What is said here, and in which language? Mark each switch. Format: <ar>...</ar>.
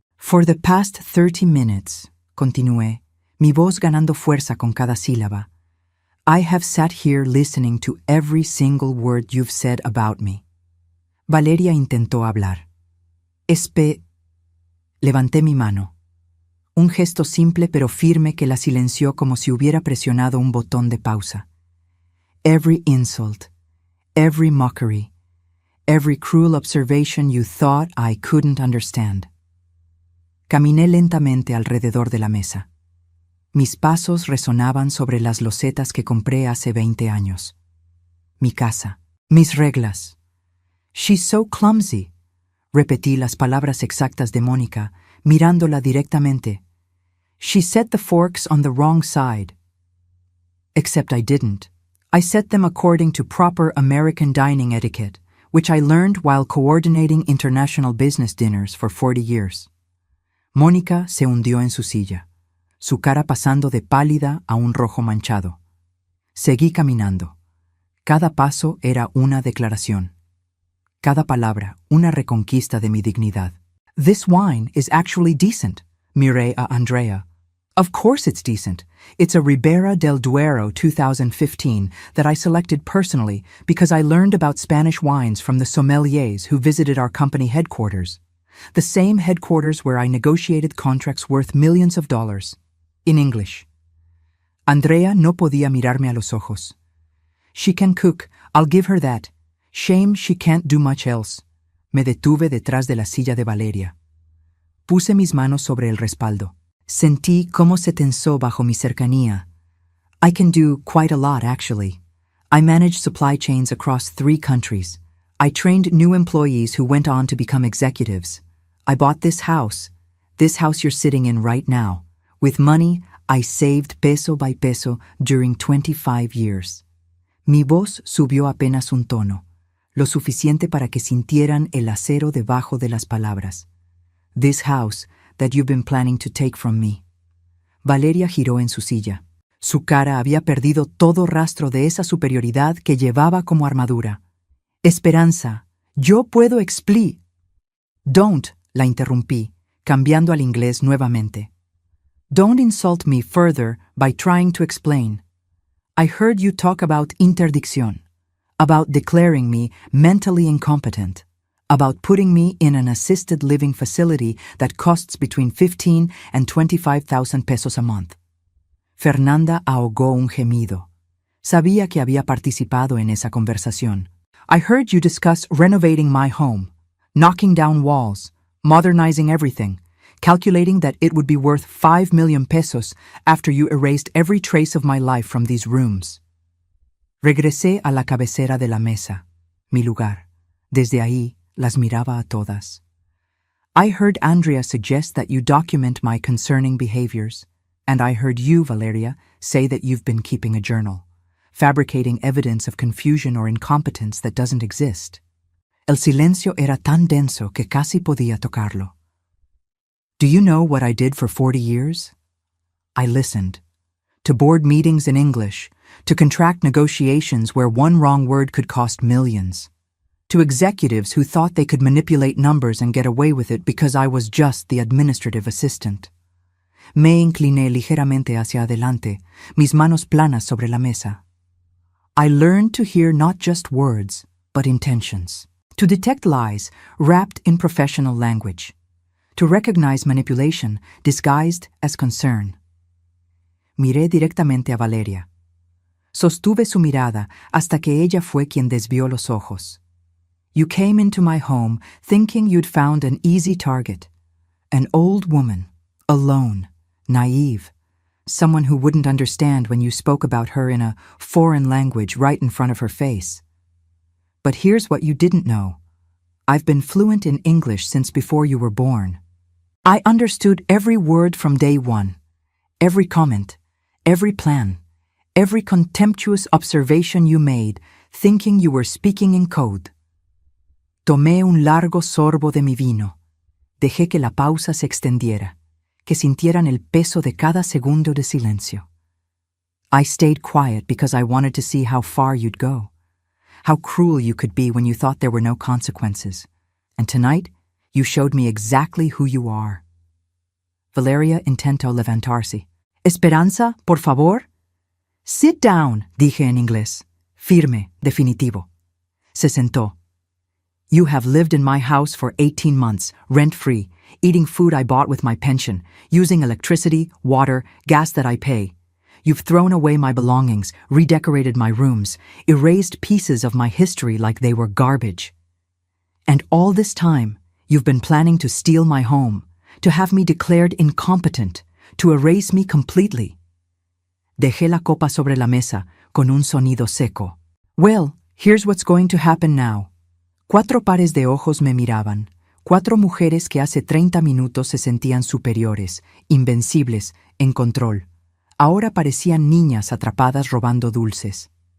<en>For the past 30 minutes,</en> <es>continué, mi voz ganando fuerza con cada sílaba,</es> <en>I have sat here listening to every single word you've said about me.</en> <es>Valeria intentó hablar. Levanté mi mano. Un gesto simple pero firme que la silenció como si hubiera presionado un botón de pausa.</es> <en>Every insult, every mockery, every cruel observation you thought I couldn't understand.</en> <es>Caminé lentamente alrededor de la mesa. Mis pasos resonaban sobre las losetas que compré hace 20 años. Mi casa, mis reglas.</es> <en>She's so clumsy.</en> <es>Repetí las palabras exactas de Mónica, mirándola directamente.</es> <en>She set the forks on the wrong side. Except I didn't. I set them according to proper American dining etiquette, which I learned while coordinating international business dinners for 40 years.</en> <es>Mónica se hundió en su silla, su cara pasando de pálida a un rojo manchado. Seguí caminando. Cada paso era una declaración. Cada palabra, una reconquista de mi dignidad.</es> <en>This wine is actually decent,</en> <es>miré a</es> <en>Andrea. Of course it's decent. It's a Ribera del Duero 2015 that I selected personally because I learned about Spanish wines from the sommeliers who visited our company headquarters. The same headquarters where I negotiated contracts worth millions of dollars. In English.</en> <es>Andrea no podía mirarme a los ojos.</es> <en>She can cook, I'll give her that. Shame she can't do much else.</en> <es>Me detuve detrás de la silla de Valeria. Puse mis manos sobre el respaldo. Sentí cómo se tensó bajo mi cercanía.</es> <en>I can do quite a lot, actually. I manage supply chains across 3 countries. I trained new employees who went on to become executives. I bought this house you're sitting in right now. With money I saved peso by peso during 25 years.</en> <es>Mi voz subió apenas un tono, lo suficiente para que sintieran el acero debajo de las palabras.</es> <en>This house that you've been planning to take from me.</en> <es>Valeria giró en su silla. Su cara había perdido todo rastro de esa superioridad que llevaba como armadura. Esperanza, yo puedo explicar.</es> <en>Don't,</en> <es>la interrumpí, cambiando al inglés nuevamente.</es> <en>Don't insult me further by trying to explain. I heard you talk about interdicción, about declaring me mentally incompetent, about putting me in an assisted living facility that costs between 15 and 25,000 pesos a month.</en> <es>Fernanda ahogó un gemido. Sabía que había participado en esa conversación.</es> <en>I heard you discuss renovating my home, knocking down walls, modernizing everything, calculating that it would be worth 5 million pesos after you erased every trace of my life from these rooms.</en> <es>Regresé a la cabecera de la mesa, mi lugar. Desde ahí las miraba a todas.</es> <en>I heard Andrea suggest that you document my concerning behaviors, and I heard you, Valeria, say that you've been keeping a journal, fabricating evidence of confusion or incompetence that doesn't exist.</en> <es>El silencio era tan denso que casi podía tocarlo.</es> <en>Do you know what I did for 40 years? I listened. To board meetings in English, to contract negotiations where one wrong word could cost millions, to executives who thought they could manipulate numbers and get away with it because I was just the administrative assistant.</en> <es>Me incliné ligeramente hacia adelante, mis manos planas sobre la mesa.</es> <en>I learned to hear not just words, but intentions, to detect lies wrapped in professional language, to recognize manipulation disguised as concern.</en> <es>Miré directamente a Valeria. Sostuve su mirada hasta que ella fue quien desvió los ojos.</es> <en>You came into my home thinking you'd found an easy target. An old woman, alone, naive, someone who wouldn't understand when you spoke about her in a foreign language right in front of her face. But here's what you didn't know. I've been fluent in English since before you were born. I understood every word from day one, every comment, every plan, every contemptuous observation you made, thinking you were speaking in code.</en> <es>Tomé un largo sorbo de mi vino. Dejé que la pausa se extendiera, que sintieran el peso de cada segundo de silencio.</es> <en>I stayed quiet because I wanted to see how far you'd go, how cruel you could be when you thought there were no consequences. And tonight, you showed me exactly who you are.</en> <es>Valeria intentó levantarse. Esperanza, por favor.</es> <en>Sit down,</en> <es>dije en inglés. Firme, definitivo. Se sentó.</es> <en>You have lived in my house for 18 months, rent-free, eating food I bought with my pension, using electricity, water, gas that I pay. You've thrown away my belongings, redecorated my rooms, erased pieces of my history like they were garbage. And all this time, you've been planning to steal my home, to have me declared incompetent, to erase me completely.</en> <es>Dejé la copa sobre la mesa con un sonido seco.</es> <en>Well, here's what's going to happen now.</en> <es>4 pares de ojos me miraban, 4 mujeres que hace 30 minutos se sentían superiores, invencibles, en control. Ahora parecían niñas atrapadas robando dulces.</es>